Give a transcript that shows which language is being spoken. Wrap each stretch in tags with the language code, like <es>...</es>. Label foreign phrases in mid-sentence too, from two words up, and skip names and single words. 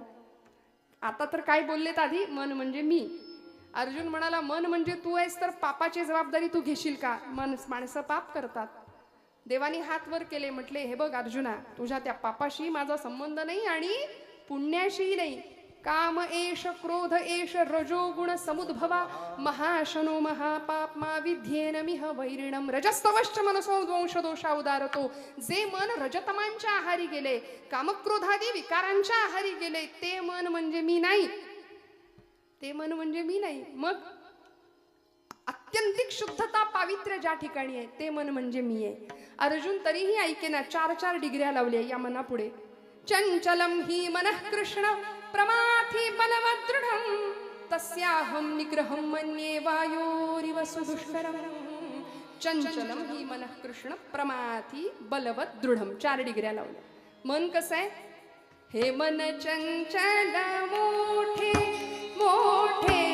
<mr>आता तर काय बोललेत आधी? मन म्हणजे मी. अर्जुन म्हणाला, मन म्हणजे तू आहेस तर पापाची जबाबदारी तू घेशील का? माणसं पाप करतात. देवानी हात वर केले, म्हटले, हे बघ अर्जुना, तुझ्या त्या पापाशी माझा संबंध नाही आणि पुण्याशी नाही.</mr> <sa>काम एष क्रोध एष रजोगुण समुद्भवा महाशनो महापाप्मा विध्येन मिह वैरिणम रजस्तवश्च मनसो द्वंश दोषा उदारतो.</sa> <mr>जे मन रजतमांच्या आहारी गेले, कामक्रोधादी विकारांच्या आहारी गेले, ते मन म्हणजे मी नाही. ते मन म्हणजे मी नाही. मग अत्यंतिक शुद्धता पावित्र्य ज्या ठिकाणी आहे ते मन म्हणजे मी आहे. अर्जुन तरीही ऐकेना, 4 डिग्र्या लावल्या या मनापुढे.</mr> <sa>चंचलम ही मनः कृष्ण प्रमाथी बलवदृढं तस्याहं निग्रहं मन्ये वायोरिव सुदुष्करं. चंचलम ही मनः कृष्ण प्रमाथी बलवत दृढम.</sa> <mr>4 डिग्र्या लावल्या. मन कसं आहे? हे मन चंचल मोठे मोठे,</mr>